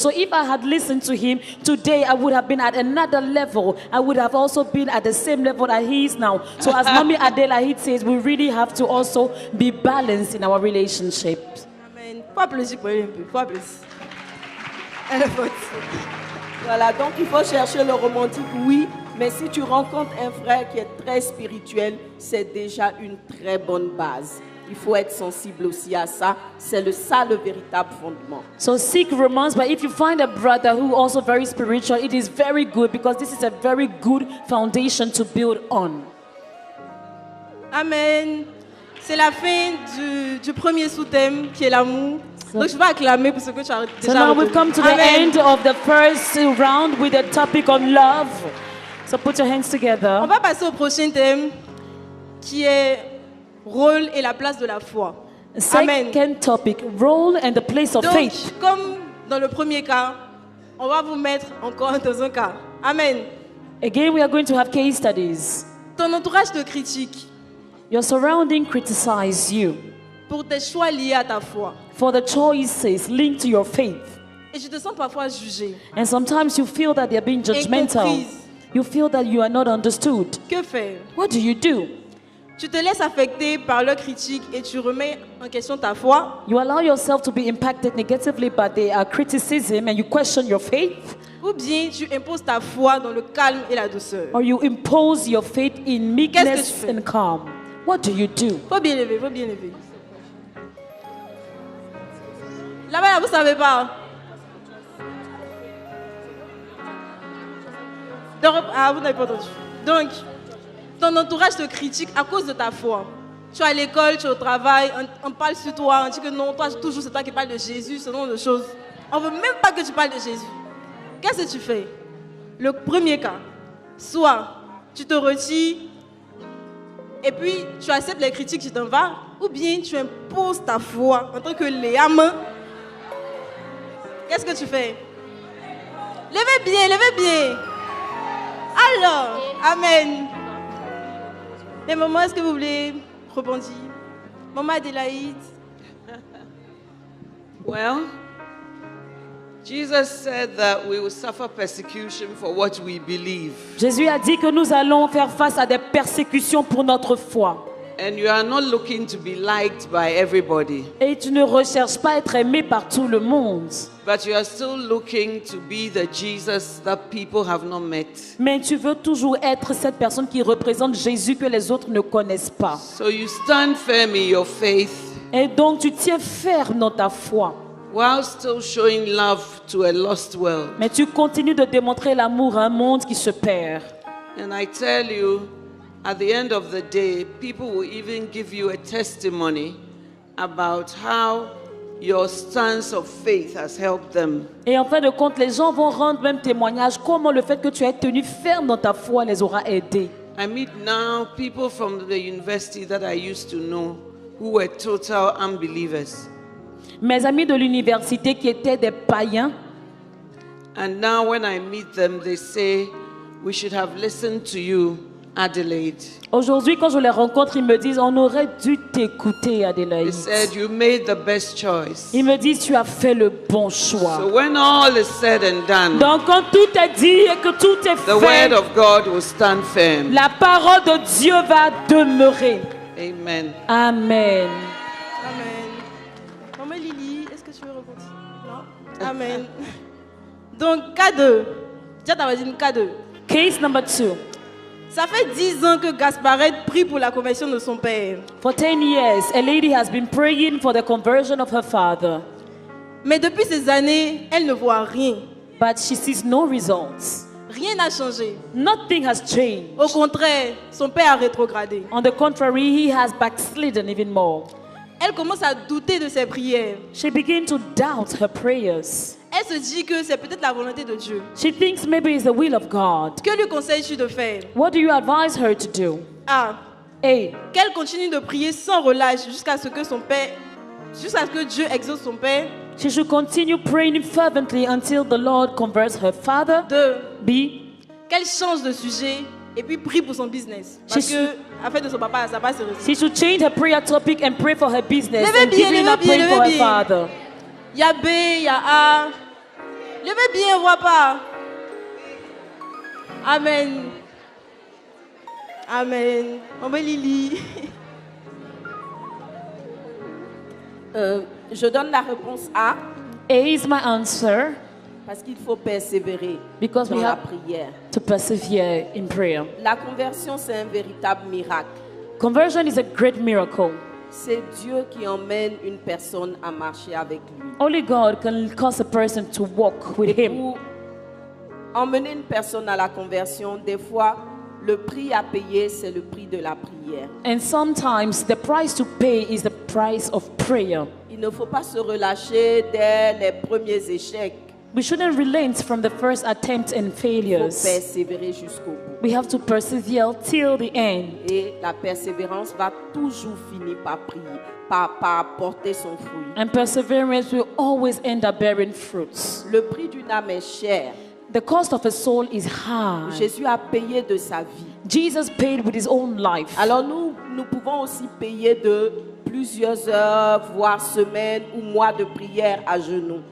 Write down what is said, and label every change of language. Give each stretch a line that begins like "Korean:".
English: So if I had listened to him today, I would have been at another level. I would have also been at the same level that he is now. So as Mommy Adela says, we really have to also be balanced in our relationships. Amen.
French: Faut applaudir pour lui un peu. Faut applaudir. Elle est forte. Voilà, donc il faut chercher le romantique, oui, mais si tu rencontres un frère qui est très spirituel, c'est déjà une très bonne base. Il faut être sensible aussi à ça. C'est ça le véritable fondement.
English: So seek romance, but if you find a brother who also very spiritual, it is very good because this is a very good foundation to build on. Amen.
French: C'est la fin du premier sous-thème qui est l'amour. Donc je vais acclamer pour ce que tu as déjà
English: So now we've come to the Amen. end of the first round with the topic on love. So put your hands together.
French: On va passer au prochain thème qui est rôle et la place de la foi. Amen.
English: Second topic, role and the place of
French: Donc,
English: faith.
French: comme dans le premier cas, on va vous mettre encore dans un cas.
English: Amen. Again, we are going to have case studies.
French: Ton entourage te critique
English: Your surrounding criticize you
French: pour tes choix liés à ta foi.
English: for the choices linked to your faith.
French: Et je te sens parfois jugé.
English: And sometimes you feel that they're being judgmental.
French: Incomprise.
English: You feel that you are not understood.
French: Que faire?
English: What do you do?
French: Tu te laisses affecter par leurs critiques et tu remets en question ta foi.
English: You allow yourself to be impacted negatively by their criticism and you question your faith.
French: Ou bien tu imposes ta foi dans le calme et la douceur.
English: Or you impose your faith in meekness
French: Qu'est-ce que tu fais?
English: and calm. What do you do?
French: Faut bien lever, faut bien lever. Là-bas, vous savez pas. Donc, vous n'avez pas entendu. Donc, ton entourage te critique à cause de ta foi. Tu es à l'école, tu es au travail, on parle sur toi, on dit que non, toi, toujours c'est toi qui parles de Jésus, ce genre de choses. On ne veut même pas que tu parles de Jésus. Qu'est-ce que tu fais? Le premier cas, soit tu te retires et puis tu acceptes les critiques, tu t'en vas, ou bien tu imposes ta foi en tant que Léam. Qu'est-ce que tu fais? Levez bien, levez bien. Alors, Amen. Mais maman, est-ce que vous voulez rebondir? Maman Adélaïde.
English: Well, Jesus said that we will suffer persecution for what we believe.
French: Jésus a dit que nous allons faire face à des persécutions pour notre foi.
English: And you are not looking to be liked by everybody.
French: Et tu ne recherches pas à être aimé par tout le monde.
English: But you are still looking to be the Jesus that people have not met.
French: Mais tu veux toujours être cette personne qui représente Jésus que les autres ne connaissent pas.
English: So you stand firm in your faith.
French: Et donc tu tiens ferme dans ta foi.
English: While still showing love to a lost world.
French: Mais tu continues de démontrer l'amour à un monde qui se perd.
English: And I tell you, at the end of the day, people will even give you a testimony about how your stance of faith has helped them.
French: Et en fin de compte, les gens vont rendre même témoignage comment le fait que tu aies tenu ferme dans ta foi les aura aidés.
English: I meet now people from the university that I used to know who were total unbelievers.
French: Mes amis de l'université qui étaient des païens.
English: And now when I meet them, they say, we should have listened to you, Adelaide.
French: Aujourd'hui, quand je les rencontre, ils me disent, on aurait dû t'écouter, Adélaïde.
English: They said, you made the best choice.
French: Ils me disent, tu as fait le bon choix.
English: So when all is said and done,
French: donc quand tout est dit et que tout est
English: the
French: fait,
English: word of God will stand firm.
French: La parole de Dieu va demeurer. Amen. Amen. Amen. Maman Lily, est-ce que tu veux rebondir? Non? Amen. Donc, cas 2. Déjà, tu avais dit cas 2.
English: Case number 2.
French: Ça fait 10 ans que Gasparette prie pour la conversion de son père.
English: For 10 years, a lady has been praying for the conversion of her father.
French: Mais depuis ces années, elle ne voit rien.
English: But she sees no results.
French: Rien n'a changé.
English: Nothing has changed.
French: Au contraire, son père a rétrogradé.
English: On the contrary, he has backslidden even more.
French: Elle commence à douter de ses prières.
English: She began to doubt her prayers.
French: Elle se dit que c'est peut-être la volonté de Dieu.
English: She thinks maybe it's the will of God.
French: Que lui conseilles-tu de faire?
English: What do you advise her to do? A. A.
French: Qu'elle continue de prier sans relâche jusqu'à ce que Dieu exauce son père.
English: She should continue praying fervently until the Lord converts her father. 2. B.
French: Qu'elle change de sujet et puis prie pour son business. Parce que afin de son papa, ça va se résoudre.
English: She should change her prayer topic and pray for her business.
French: Levez
English: And
French: bien,
English: giving
French: levez
English: up
French: bien,
English: praying for
French: levez
English: her
French: bien.
English: father.
French: Il y a B, il y a A. Levez bien, on voit pas. Amen. Amen. On va Lily. Je donne la réponse A.
English: A is my answer
French: Parce qu'il faut persévérer
English: because
French: dans
English: we
French: la
English: have
French: prière.
English: to persevere in prayer.
French: La conversion, c'est un véritable miracle.
English: Conversion is a great miracle.
French: C'est Dieu qui emmène une personne à marcher avec lui.
English: Only God can cause a person to walk with Him.
French: Pour emmener une personne à la conversion, des fois, le prix à payer, c'est le prix de la prière.
English: And sometimes the price to pay is the price of prayer.
French: Il ne faut pas se relâcher dès les premiers échecs.
English: We shouldn't relent from the first attempts and
French: Il faut
English: failures.
French: persévérer jusqu'au bout.
English: We have to persevere till the end.
French: Et la persévérance va toujours finir par prier, par porter son fruit.
English: And perseverance will always end up bearing fruits.
French: Le prix d'une âme est cher.
English: The cost of a soul is high.
French: Jésus a payé de sa vie.
English: Jesus paid with His own life.
French: Alors nous pouvons aussi payer de plusieurs heures, voire semaines ou mois de prière à genoux.